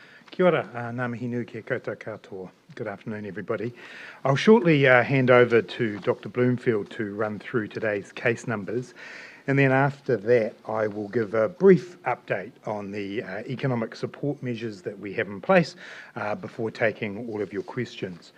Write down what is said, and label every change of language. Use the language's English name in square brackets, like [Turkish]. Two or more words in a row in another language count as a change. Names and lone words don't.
[Māori] Kia ora, ngā mihi nui kia koutou katoa. [English] Good afternoon, everybody. I'll shortly hand over to Dr. Bloomfield to run through today's case numbers, and then after that I will give a brief update on the economic support measures that we have in place before taking all of your questions.